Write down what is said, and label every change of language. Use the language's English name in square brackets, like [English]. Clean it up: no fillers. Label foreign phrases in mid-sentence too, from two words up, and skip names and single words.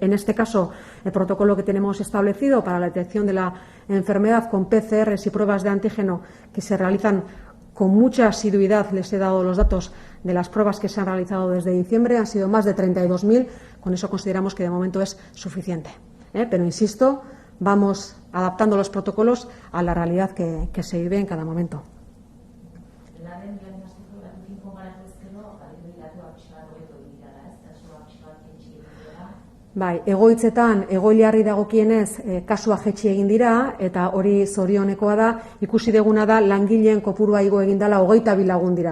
[Spanish] En este caso, el protocolo que tenemos establecido para la detección de la enfermedad con PCRs y pruebas de antígeno que se realizan con mucha asiduidad, les he dado los datos de las pruebas que se han realizado desde diciembre, han sido más de 32.000, con eso consideramos que de momento es suficiente. Pero insisto, vamos adaptando los protocolos a la realidad que se vive en cada momento. [Basque] Bai, egoitzetan egoiliarri dagokienez kasua jetxi egin dira eta hori zorionekoa da, ikusi deguna da langileen kopurua igo egin dela 22 lagun dira.